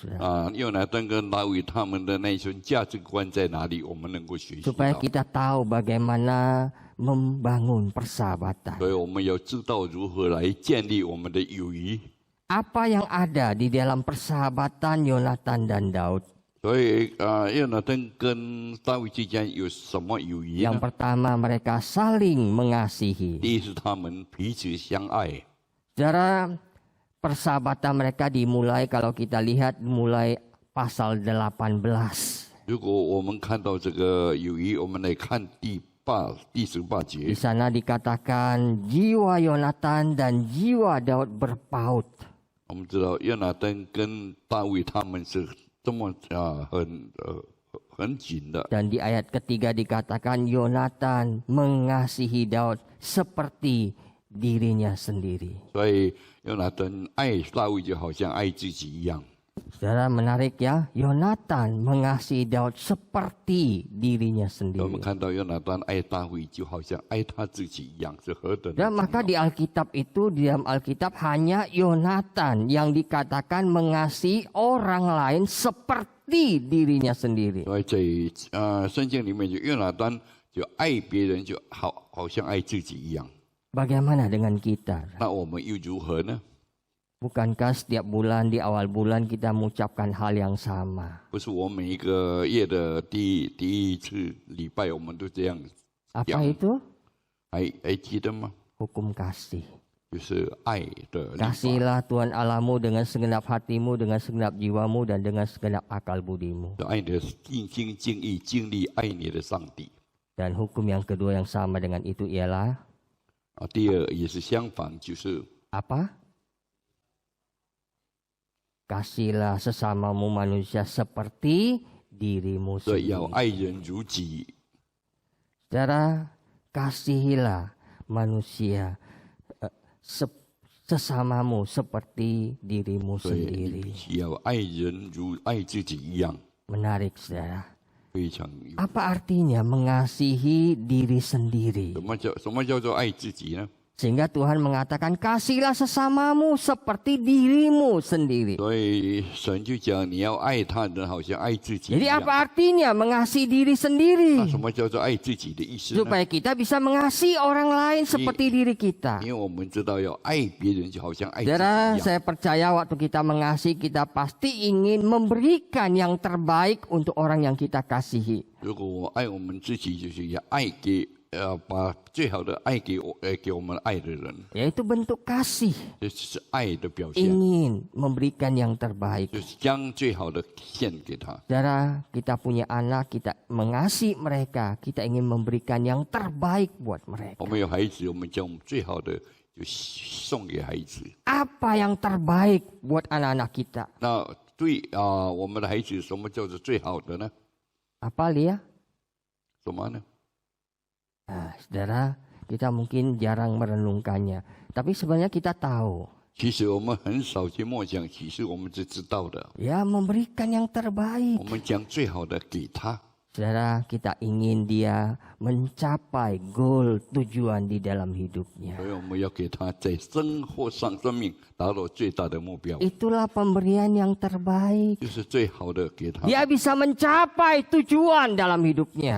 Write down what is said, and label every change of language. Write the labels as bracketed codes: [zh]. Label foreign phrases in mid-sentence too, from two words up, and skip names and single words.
[id] Saudara? [zh] 啊，约拿登跟大卫他们的那一种价值观在哪里？我们能够学习 [id] Supaya [zh] 到。 [id] kita tahu bagaimana membangun persahabatan. [zh] 所以我们要知道如何来建立我们的友谊。 [id] Apa yang ada di dalam persahabatan Yonatan dan Daud? [zh] 所以约拿登跟大卫之间有什么友谊 [id] Yang [zh] 呢？ [id] pertama, mereka saling mengasihi. [zh] 第一是他们彼此相爱。 [id] Saudara, persahabatan mereka dimulai kalau kita lihat mulai pasal 18. [zh] 如果我们看到这个友谊，我们来看第18 [id] Di [zh] 节， [id] sana dikatakan jiwa Yonatan dan jiwa Daud berpaut. [zh] 我们知道约拿登跟大卫他们是这么很紧的。 [id] Dan di ayat ketiga dikatakan Yonatan mengasihi Daud seperti dirinya sendiri. [zh] 所以约拿登爱大卫就好像爱自己一样。 [id] Saudara, menarik ya, Yonatan mengasihi Daud seperti dirinya [zh] 我们 [id] sendiri. [zh] 看到约拿登爱大卫就好像爱他自己一样，是何等的 [id] Dan [zh] 重 [id] maka [zh] 要。 [id] di Alkitab itu, di dalam Alkitab hanya Yonatan yang dikatakan mengasihi orang lain seperti dirinya sendiri. [zh] 所以在圣经里面，就约拿登就爱别人，就好像爱自己一样。 [id] Bagaimana dengan kita? [zh] 那我们又如何呢？ [id] Bukankah setiap bulan di awal bulan kita mengucapkan hal yang sama? [zh] 不是我每一个月的第一次礼拜，我们都这样 [id] Apa itu? [zh] 还记得吗？ [id] Hukum kasih. [zh] 就是爱的律法。 [id] Kasihilah Tuhan Allahmu dengan segenap hatimu, dengan segenap jiwamu, dan dengan segenap akal budimu. [zh] 爱你的尽心尽意尽力爱你的上帝。 [id] Dan hukum yang kedua yang sama dengan itu ialah [zh] 第二也是相反，就是 [id] apa? Kasihilah sesamamu manusia seperti dirimu [zh] 对，要 [id] sendiri. [zh] 爱人如己。 [id] Saudara, kasihilah manusia sesamamu seperti dirimu [zh] 所以 [id] sendiri. [zh] 要爱人如爱自己一样， [id] Menarik, saudara. [zh] 非常有。 [id] Apa artinya mengasihi diri sendiri? [zh] 什么叫做爱自己呢？ [id] Sehingga Tuhan mengatakan kasihilah sesamamu seperti dirimu sendiri. [zh] 所以神就讲你要爱他人，好像爱自己一 [id] Jadi [zh] 样。 [id] apa artinya mengasihi diri [zh] 那 [id] sendiri? [zh] 什么叫做爱自己的意思呢？ [id] Supaya kita bisa mengasihi orang lain seperti diri kita. [zh] 因为我们知道要爱别人，就好像爱自己 [id] Saudara, [zh] 一样。 [id] saya percaya waktu kita mengasihi, kita pasti ingin memberikan yang terbaik untuk orang yang kita kasihi. [zh] 如果我爱我们自己，就是要爱给把最好的爱给我们爱的人， [id] Yaitu bentuk kasih. [zh] 这是爱的表现， [id] Ingin memberikan yang terbaik. [zh] 就是将最好的献给他。 [id] Saudara, kita punya anak, kita mengasihi mereka, kita ingin memberikan yang terbaik buat mereka. [zh] 我们有孩子，我们将我们最好的就送给孩子。 [id] Apa yang terbaik buat anak-anak kita? [zh] 那对我们的孩子，什么叫做最好的呢？ [id] Apa Lia? [zh] 什么呢？ [id] Nah, saudara, kita mungkin jarang merenungkannya. Tapi sebenarnya kita tahu. [zh] 其实我们很少去默想，其实我们是知道的。 [id] Ya, memberikan yang terbaik. [zh] 我们将最好的给他， [id] Saudara, kita ingin dia mencapai goal tujuan di dalam hidupnya. [zh] 所以我们要给他在生活上、生命达到最大的目标， [id] Itulah pemberian yang terbaik. [zh] 就是最好的给他。 [id] Dia bisa mencapai tujuan dalam hidupnya.